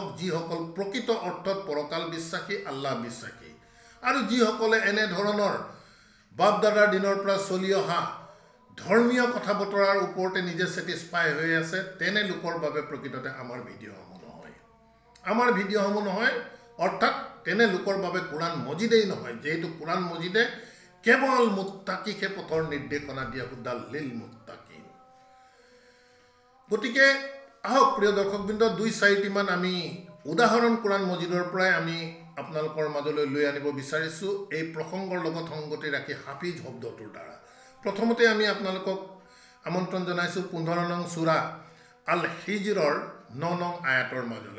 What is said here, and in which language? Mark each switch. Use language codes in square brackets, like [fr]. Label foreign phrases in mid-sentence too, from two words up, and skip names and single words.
[as] যিসকল প্ৰকৃত অৰ্থত পৰকাল বিশ্বাসী, আল্লাহ বিশ্বাসী, আৰু যিসকলে এনেধৰণৰ বাপ দাদাৰ দিনৰ পৰা চলি অহা ধৰ্মীয় কথা বতৰাৰ ওপৰতে নিজে ছেটিছফাই হৈ আছে, তেনে লোকৰ বাবে প্ৰকৃততে আমাৰ ভিডিঅ'সমূহ নহয়। অৰ্থাৎ তেনে লোকৰ বাবে কোৰাণ মজিদেই নহয়, যিহেতু কোৰাণ মজিদে কেৱল মুত্তাকিকে পথৰ নিৰ্দেশনা দিয়া, [ar] هدى للمتقين. [as] গতিকে আহক প্ৰিয় দৰ্শকবৃন্দ, 2-4টিমান আমি উদাহৰণ কোৰাণ মজিদৰ পৰাই আমি আপোনালোকৰ মাজলৈ লৈ আনিব বিচাৰিছোঁ এই প্ৰসংগৰ লগত সংগতি ৰাখি হাফিজ শব্দটোৰ দ্বাৰা। প্ৰথমতে আমি আপোনালোকক আমন্ত্ৰণ জনাইছোঁ 15 নং সূৰা আল হিজৰৰ 9 নং আয়াতৰ মাজলৈ।